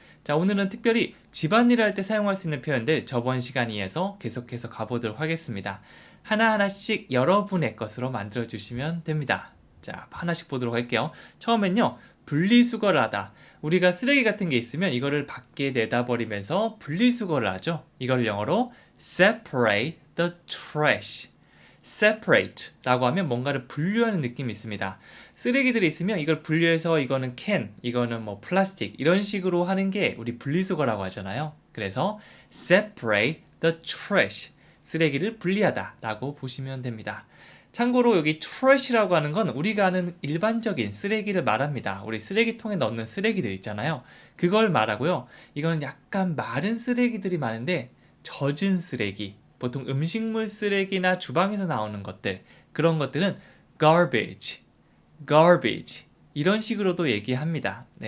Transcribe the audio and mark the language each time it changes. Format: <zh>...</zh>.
<ko>자, 오늘은 특별히 집안일을 할 때 사용할 수 있는 표현들 저번 시간에 이어서 계속해서 가보도록 하겠습니다. 하나하나씩 여러분의 것으로 만들어 주시면 됩니다. 자, 하나씩 보도록 할게요. 처음엔요, 분리수거를 하다. 우리가 쓰레기 같은 게 있으면 이거를 밖에 내다 버리면서 분리수거를 하죠. 이걸 영어로</ko> <en>separate the trash.</en> <ko>separate 라고 하면 뭔가를 분류하는 느낌이 있습니다. 쓰레기들이 있으면 이걸 분류해서 이거는 can, 이거는 뭐 플라스틱 이런 식으로 하는 게 우리 분리수거라고 하잖아요. 그래서</ko> <en>separate the trash.</en> <ko>쓰레기를 분리하다 라고 보시면 됩니다. 참고로 여기 trash라고 하는 건 우리가 아는 일반적인 쓰레기를 말합니다. 우리 쓰레기통에 넣는 쓰레기들 있잖아요. 그걸 말하고요. 이거는 약간 마른 쓰레기들이 많은데 젖은 쓰레기, 보통 음식물 쓰레기나 주방에서 나오는 것들, 그런 것들은 garbage 이런 식으로도 얘기합니다.</ko>